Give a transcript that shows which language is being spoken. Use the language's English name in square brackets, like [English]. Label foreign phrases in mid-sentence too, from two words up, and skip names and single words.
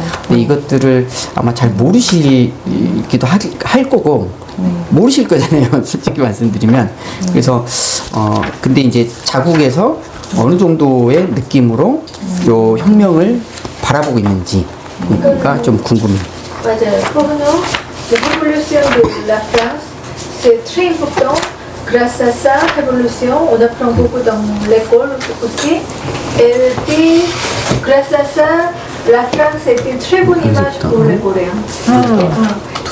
[Korean] 근데 이것들을 아마 잘 모르시기도 할 거고 모르실 거잖아요, 솔직히 말씀드리면. 그래서 근데 이제 자국에서 어느 정도의 느낌으로 요 혁명을 바라보고 있는지가 좀 궁금해요. 맞아요. [French] Pour nous, la révolution de la France, c'est très important. Grâce à sa révolution, on apprend beaucoup dans l'école aussi. Et puis, grâce à ça, la France est une très bonne image pour les Coréens.